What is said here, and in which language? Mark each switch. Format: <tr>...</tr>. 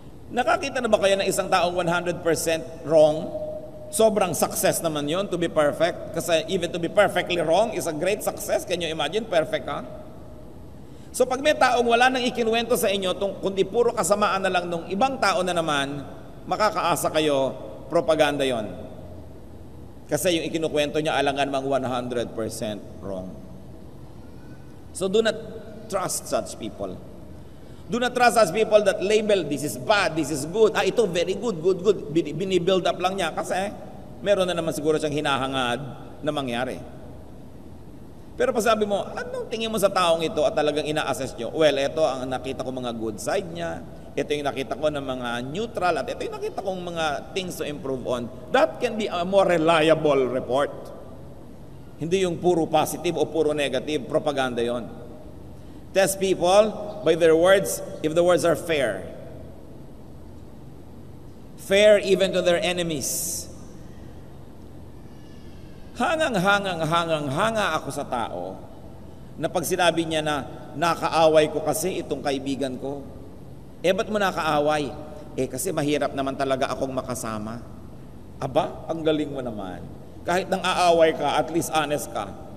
<tl>Nakakita na ba kayo ng isang taong 100% wrong? Sobrang success naman yon</tl> <en>to be perfect. Kasi even to be perfectly wrong is a great success. Can you imagine?</en> <tl>Perfect ka? So pag may taong wala nang ikinuwento sa inyo, kundi puro kasamaan na lang nung ibang tao na naman, makakaasa kayo, propaganda yon. Kasi yung ikinukwento niya alangan mang 100% wrong.</tl> <en>So do not trust such people. Do not trust such people that label, this is bad, this is good.</en> <tl>Ito very good, good. Binibuild up lang niya kasi meron na naman siguro siyang hinahangad na mangyari. Pero pag sabi mo, anong tingin mo sa taong ito at talagang ina-assess nyo? Well, ito ang nakita ko mga good side niya, ito yung nakita ko ng mga neutral, at ito yung nakita kong mga</tl> <en>things to improve on. That can be a more reliable report.</en> <tl>Hindi yung puro positive o puro negative, propaganda yon.</tl> <en>Test people by their words if the words are fair. Fair even to their enemies.</en> <tl>Hanga ako sa tao na pag sinabi niya na nakaaway ko kasi itong kaibigan ko. Ba't mo nakaaway? Kasi mahirap naman talaga akong makasama. Aba, ang galing mo naman. Kahit nang aaway ka, at least honest ka.</tl>